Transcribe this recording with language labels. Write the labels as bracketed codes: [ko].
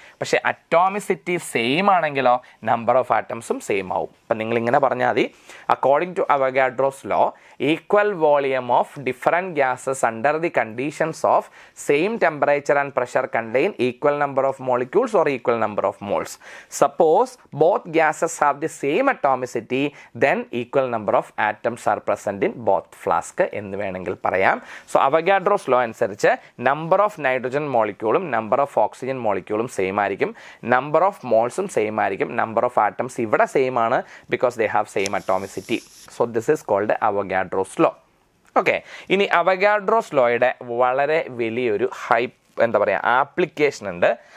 [ml] പക്ഷേ atomicity same ആണെങ്കിലോ number of ആറ്റംസും same ആവും. അപ്പം നിങ്ങളിങ്ങനെ പറഞ്ഞാൽ മതി, [en] According to Avogadro's law, equal volume of different gases under the conditions of same temperature and pressure contain equal number of molecules or equal number of moles. Suppose both gases have the same atomicity, then equal number of atoms are present in both flask [ml] എന്ന് വേണമെങ്കിൽ പറയാം. So അവോഗാഡ്രോസ് law അനുസരിച്ച് number of nitrogen മോളിക്യൂളും number of oxygen മോളിക്യൂളും same ആയിരിക്കും, number of മോൾസും same ആയിരിക്കും, number of atoms ഇവിടെ same ആണ്, [en] Because they have same atomicity. So this is called Avogadro's law. [ml] Okay, ഇനി Avogadro's ലോയുടെ വളരെ വലിയൊരു ആപ്ലിക്കേഷൻ ഉണ്ട്.